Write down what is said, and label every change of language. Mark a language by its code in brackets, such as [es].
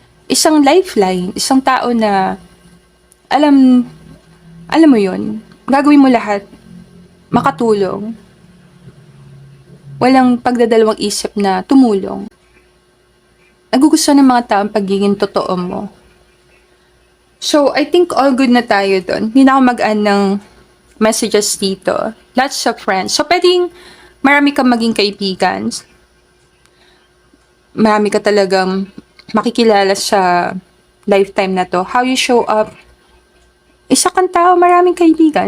[tl] Isang lifeline. Isang tao na alam mo yun. Gagawin mo lahat. Makatulong. Walang pagdadalawang isip na tumulong. Nagugustuhan ng mga tao ang pagiging totoo mo. [en] So, I think all good [tl] na tayo doon. Hindi na ako mag-add ng messages dito. [en] Lots of friends. [tl] So, pwedeng marami kang maging kaibigan. Marami ka talagang makikilala sa lifetime na to. [en] How you show up. [tl] Isa kang tao, maraming kaibigan.